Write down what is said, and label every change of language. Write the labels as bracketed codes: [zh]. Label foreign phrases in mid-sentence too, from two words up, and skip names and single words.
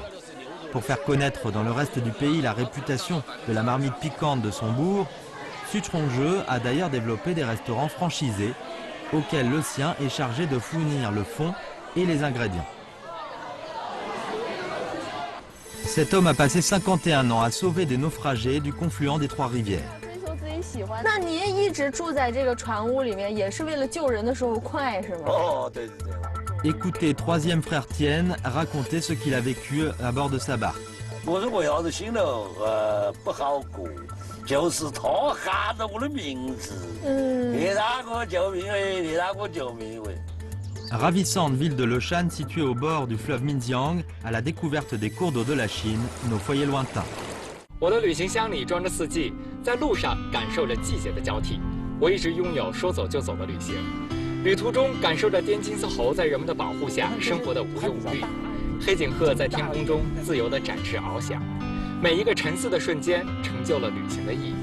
[fr] Pour faire connaître dans le reste du pays la réputation de la marmite piquante de son bourg, Suchongzhe a d'ailleurs développé des restaurants franchisés auxquels le sien est chargé de fournir le fond et les ingrédients. Cet homme a passé 51 ans à sauver des naufragés du confluent des trois rivières. [zh] 那你也一直住在这个船屋里面，也是为了救人的时候快是吗？哦，对对对。 [fr] Écoutez troisième frère Tien raconter ce qu'il a vécu à bord de sa barque. [zh] 我说为啥子心头不好过，就是他喊着我的名字，你哪个救命喂，你哪个救命喂。 [fr] Ravissante ville de Leshan située au bord du fleuve Minjiang, à la découverte des cours d'eau de la Chine, nos foyers lointains. [zh] 我的旅行箱里装着四季，在路上感受着季节的交替。我一直拥有说走就走的旅行，旅途中感受着滇金丝猴在人们的保护下生活的无忧无虑，黑颈鹤在天空中自由地展翅翱翔。每一个沉思的瞬间成就了旅行的意义。